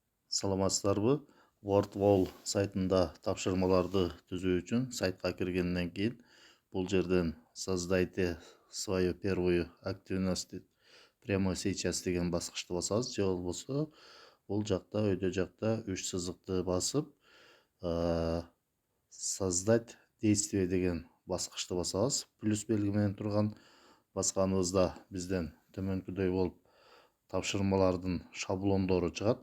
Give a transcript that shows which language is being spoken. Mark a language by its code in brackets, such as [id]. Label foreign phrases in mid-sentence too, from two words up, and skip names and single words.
[ky] Саламатсыздарбы? WordWall сайтында тапшырмаларды түзүү үчүн сайтка киргенден кийин бул жерден [ru] создайте свою первую активность прямо сейчас [ky] деген баскычты басабыз, же болбосо бул жакта өйдө жакта 3 сызыкты басып [ru] создать действие [ky] деген баскычты басабыз. Плюс белги менен турган басканыбызда бизден төмөнкүдөй болуп тапшырмалардын шаблондору чыгат.